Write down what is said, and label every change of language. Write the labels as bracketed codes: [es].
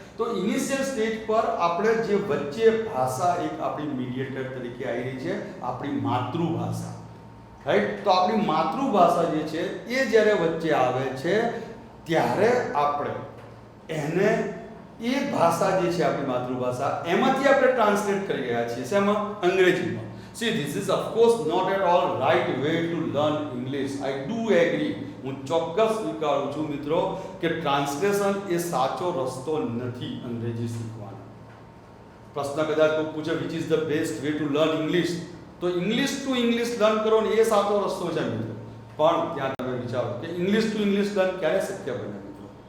[gu] તો initial stage પર આપણે જે વચ્ચે ભાષા એક આપણી મીડિયેટર તરીકે આવી રહી છે, આપણી માતૃભાષા, રાઈટ. તો આપણી માતૃભાષા જે છે એ જ્યારે વચ્ચે આવે છે ત્યારે આપણે એને એ ભાષા જે છે આપણી માતૃભાષા એમાંથી આપણે ટ્રાન્સલેટ કરી રહ્યા છીએ. શેમાં? અંગ્રેજીમાં. [en] See, this is of course not at all right way to learn English. I do agree. [gu] હું ચોક્કસ સ્વીકારું છું મિત્રો કે ટ્રાન્સલેશન એ સાચો રસ્તો નથી અંગ્રેજી શીખવાનો. પ્રશ્ન કદાચ કોઈ પૂછે [en] which is the best way to learn English, [gu] તો ઇંગ્લિશ ટુ ઇંગ્લિશ લર્ન કરો ને એ સાચો રસ્તો છે મિત્રો. પણ ત્યાં તમે વિચારો કે ઇંગ્લિશ ટુ ઇંગ્લિશ લર્ન ક્યારે શક્ય બને મિત્રો?